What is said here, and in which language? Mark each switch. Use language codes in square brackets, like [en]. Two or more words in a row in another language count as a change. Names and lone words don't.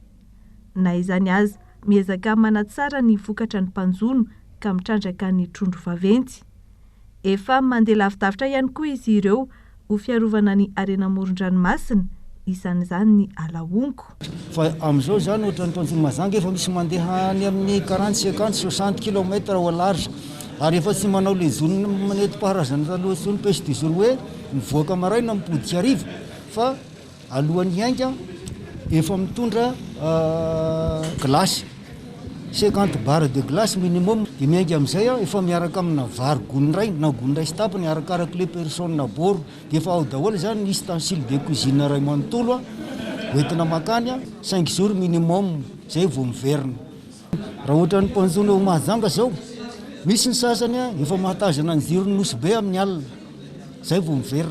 [mg] Na izany aza miezaka manatsara ny vokatra ny mpanjono ka mitrandraka ny trondro vaventy. Efa mandeha lavidavitra ihany koa izy ireo ho fiarovana ny arena amoron-dranomasina isan'izany ny alaonko. Fa amin'izao zany ohatra ny mpanjono mazanga efa misy mandeha ny amin'ny 40-50-60 km [fr] au large [mg] ary efa tsy manao [fr] le zone [mg] nentim-paharazana taloha [fr] zone pêche du jour [mg] hoe mivoaka maraina mipodika hariva fa alohan'ny hainga efa mitondra [fr] glace 50 barre de glace minimum [mg] dia miainga amin'izay efa miaraka amina vary gony na gony ray sy tapany arakaraka [fr] le personne [mg] na boro dia efa ao daholo zany [fr] ustensile de cuisine [mg] ray manontolo hoentina makany [fr] 5 jours minimum [mg] zay vao miverina. Raha ohatra ny mpanjono mahazanga zao misy ny sasany efa mahatazana ny zirony nosy be amin'ny alina zay vao miverina.